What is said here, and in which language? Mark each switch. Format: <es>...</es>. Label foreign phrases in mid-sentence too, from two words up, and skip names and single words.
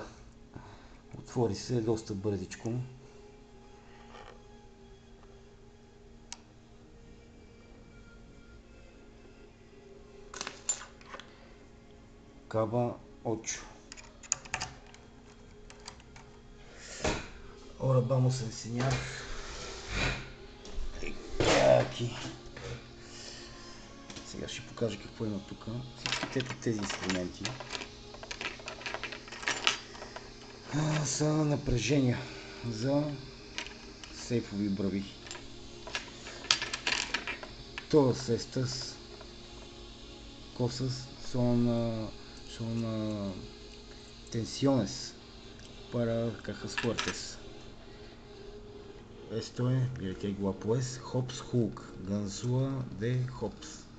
<bg>Отвори се доста бързичко. KBA8.</bg> <es>Ahora vamos a enseñar aquí.</es> <bg>Сега ще покажа какво има тук. Всичките тези инструменти са напрежения за сейфови брави.</bg> <es>Todas estas cosas son tensiones para cajas fuertes. Esto es, mira que guapo es, Hobbs Hook, ganzúa de Hobbs.</es>